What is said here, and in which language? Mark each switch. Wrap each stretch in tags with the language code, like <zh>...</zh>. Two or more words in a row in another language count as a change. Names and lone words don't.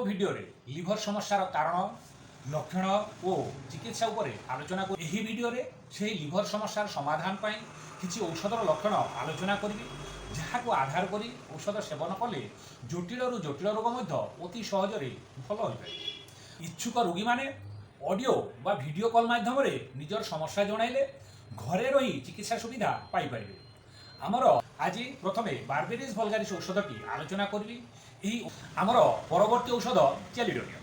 <or>ଭିଡିଓ ରେ ଲିଭର ସମସ୍ୟାର କାରଣ ଲକ୍ଷଣ ଓ ଚିକିତ୍ସା ଉପରେ ଆଲୋଚନା କରି ଏହି ଭିଡିଓ ରେ ସେ ଲିଭର ସମସ୍ୟାର ସମାଧାନ ପାଇଁ କିଛି ଔଷଧର ଲକ୍ଷଣ ଆଲୋଚନା କରିବି ଯାହାକୁ ଆଧାର କରି ଔଷଧ ସେବନ କଲେ ଜଟିଳ ରୁ ଜଟିଳ ରୋଗ ମଧ୍ୟ ଅତି ସହଜରେ ଭଲ ହୋଇ ପାରେ। ଇଚ୍ଛୁକ ରୋଗୀ ମାନେ ଅଡିଓ ବା ଭିଡିଓ କଲ ମାଧ୍ୟମ ରେ ନିଜର ସମସ୍ୟା ଜଣାଇଲେ ଘରେ ରହି ଚିକିତ୍ସା ସୁବିଧା ପାଇ ପାରିବେ। ଆମର ଆଜି ପ୍ରଥମେ ବାର୍ବେରିସ ଭଲଗାରିସ ଔଷଧଟି ଆଲୋଚନା କରି। ଏହି ଆମର ପରବର୍ତ୍ତୀ ଔଷଧ ଚେଲିଡୋନିୟମ।</or>